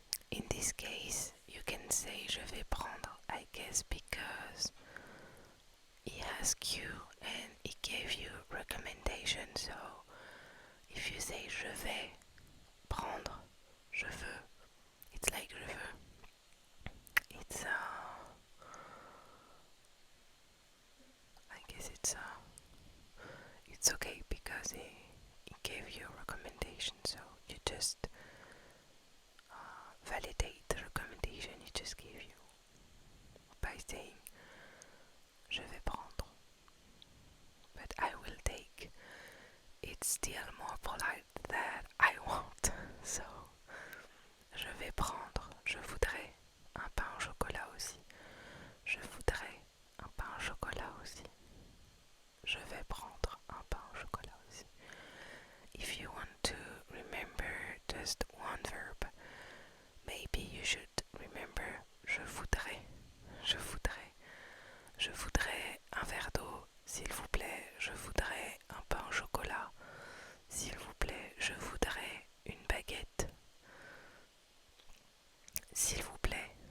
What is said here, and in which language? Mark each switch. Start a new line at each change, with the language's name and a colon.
English: In this case, you can say
French: je vais prendre,
English: I guess, because he asked you and he gave you recommendation. So if you say
French: je vais prendre, je veux,
English: it's like
French: je veux.
English: I guess it's okay because he gave you a recommendation, so you just validate the recommendation he just gave you by saying
French: je vais prendre.
English: But I will take. It's still more polite that I want.
French: So je vais prendre. Je voudrais un pain au chocolat aussi. Je voudrais un pain au chocolat aussi. Je vais prendre un pain au chocolat aussi.
English: If you want to remember just one verb, maybe you should remember
French: je voudrais, je voudrais, je voudrais un verre d'eau, s'il vous plaît, je voudrais un pain au chocolat, s'il vous plaît, je voudrais une baguette, s'il vous plaît.